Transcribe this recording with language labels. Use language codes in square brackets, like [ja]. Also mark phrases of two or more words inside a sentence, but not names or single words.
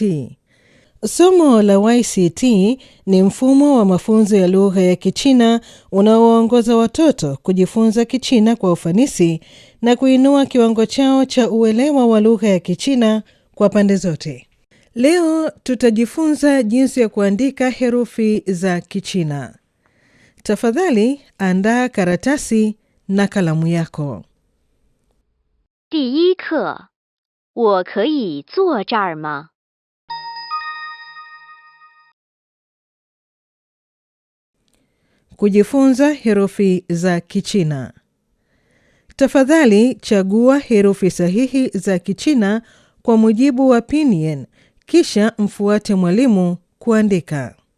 [sw] Somo la YCT ni mfumo wa mafunzo ya lugha ya Kichina unaoongoza watoto kujifunza Kichina kwa ufanisi na kuinua kiwango chao cha uelewa wa lugha ya Kichina kwa pande zote. Leo tutajifunza jinsi ya kuandika herufi za Kichina. Tafadhali andaa karatasi na kalamu yako. [zh] 第一课我可以坐这儿吗？ [sw] Kujifunza herufi za Kichina. Tafadhali chagua herufi sahihi za Kichina kwa mujibu wa Pinyin, kisha mfuate mwalimu kuandika.